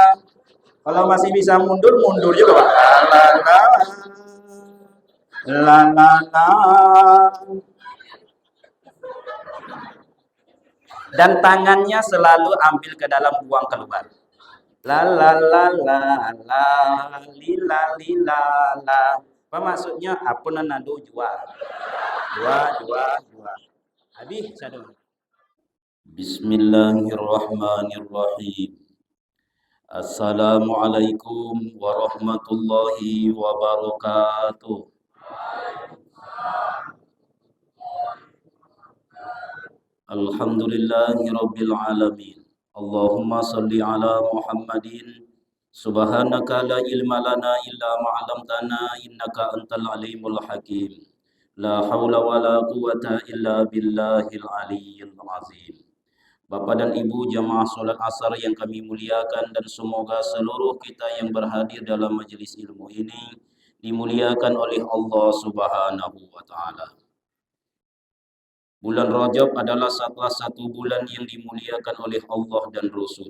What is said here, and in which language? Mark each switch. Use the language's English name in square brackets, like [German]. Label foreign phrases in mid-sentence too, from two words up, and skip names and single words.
[Indonesian] Kalau masih bisa mundur, mundur juga, Pak. La la la la la. Dan tangannya selalu ambil ke dalam, buang keluar. La la la la la lila lila la. Apa maksudnya? Apa nado jua? Jua. Habis satu. [Arabic] Bismillahirrahmanirrahim. السلام عليكم ورحمة الله وبركاته. الحمد لله رب العالمين. اللهم صل على محمد. سبحانك لا علم لنا إلا ما علمتنا إنك أنت العليم الحكيم. لا حول ولا قوة إلا بالله العلي العظيم. [Indonesian] Bapak dan Ibu jamaah salat asar yang kami muliakan, dan semoga seluruh kita yang berhadir dalam majelis ilmu ini dimuliakan oleh Allah [Arabic] سبحانه وتعالى. [Indonesian] Bulan Rajab adalah salah satu bulan yang dimuliakan oleh Allah dan Rasul.